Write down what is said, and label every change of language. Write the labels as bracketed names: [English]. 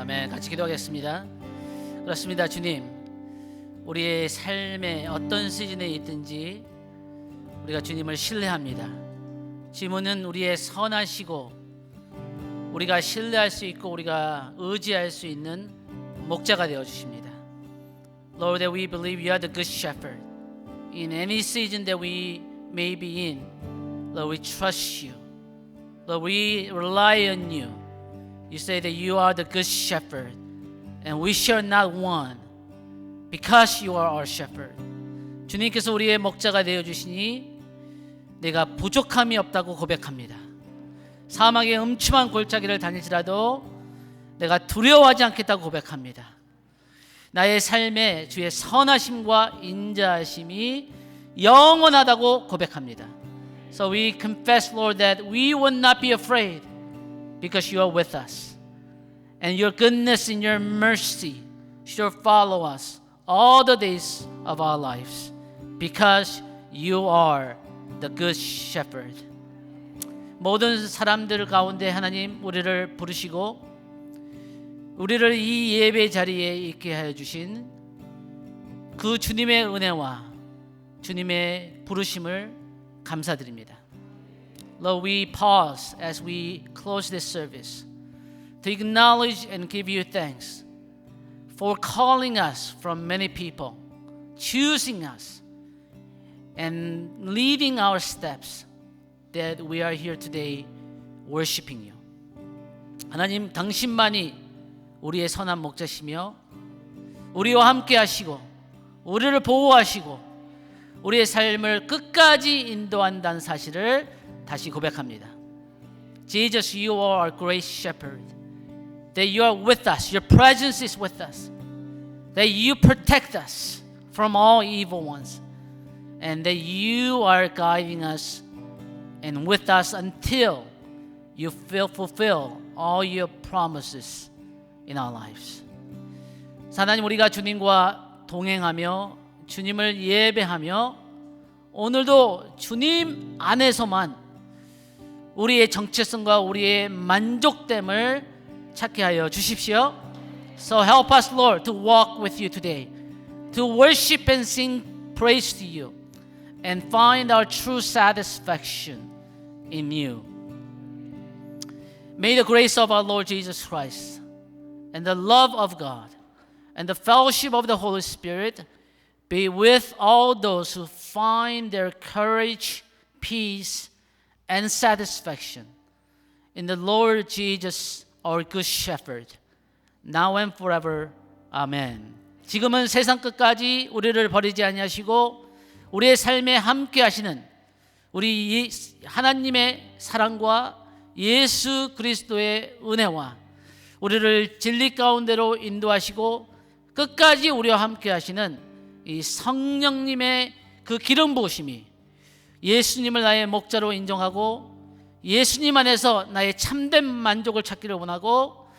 [Korean] 같이 기도하겠습니다. 그렇습니다. 주님, 우리의 삶의 어떤 시즌에 있든지 우리가 주님을 신뢰합니다. 주님은 우리의 선하시고 우리가 신뢰할 수 있고 우리가 의지할 수 있는 목자가 되어 주십니다. [English] Lord, that we believe you are the good shepherd. In any season that we may be in, Lord, we trust you. Lord, we rely on you. You say that you are the good shepherd, and we shall not want, because you are our shepherd. [Korean] 주님께서 우리의 목자가 되어 주시니 내가 부족함이 없다고 고백합니다. 사막의 음침한 골짜기를 다닐지라도 내가 두려워하지 않겠다고 고백합니다. 나의 삶에 주의 선하심과 인자하심이 영원하다고 고백합니다. [English] So we confess, Lord, that we will not be afraid because you are with us. And your goodness and your mercy shall follow us all the days of our lives because you are the good shepherd. [Korean] 모든 사람들 가운데 하나님 우리를 부르시고 우리를 이 예배 자리에 있게 하여 주신 그 주님의 은혜와 주님의 부르심을 감사드립니다. [English] Lord, we pause as we close this service to acknowledge and give you thanks for calling us from many people, choosing us, and leading our steps that we are here today worshiping you. [Korean] 하나님, 당신만이 우리의 선한 목자시며 우리와 함께 하시고 우리를 보호하시고 우리의 삶을 끝까지 인도한다는 사실을 다시 고백합니다. [English] Jesus, you are our great shepherd. That you are with us. Your presence is with us. That you protect us from all evil ones. And that you are guiding us and with us until you fulfill all your promises in our lives. [Korean] 하나님, 우리가 주님과 동행하며 주님을 예배하며 오늘도 주님 안에서만 우리의 정체성과 우리의 만족됨을 찾게 하여 주십시오. [English] So help us, Lord, to walk with you today, to worship and sing praise to you, and find our true satisfaction in you. May the grace of our Lord Jesus Christ and the love of God and the fellowship of the Holy Spirit be with all those who find their courage, peace, and satisfaction in the Lord Jesus, our good shepherd, now and forever. Amen. [Korean] 지금은 세상 끝까지 우리를 버리지 아니하시고 우리의 삶에 함께 하시는 우리 하나님의 사랑과 예수 그리스도의 은혜와 우리를 진리 가운데로 인도하시고 끝까지 우리와 함께 하시는 이 성령님의 그 기름 부으심이 예수님을 나의 목자로 인정하고 예수님 안에서 나의 참된 만족을 찾기를 원하고